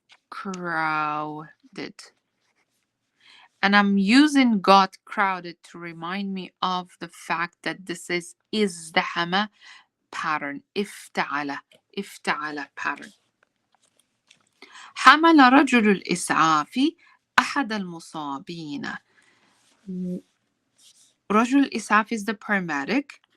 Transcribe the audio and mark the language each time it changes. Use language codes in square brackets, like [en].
[en] Crowded. And I'm using got crowded to remind me of the fact that this is ازدحم pattern. [ar] افتعل. افتعل pattern. حمل رجل الإسعاف أحد المصابين. [en] رجل الإسعاف is the paramedic.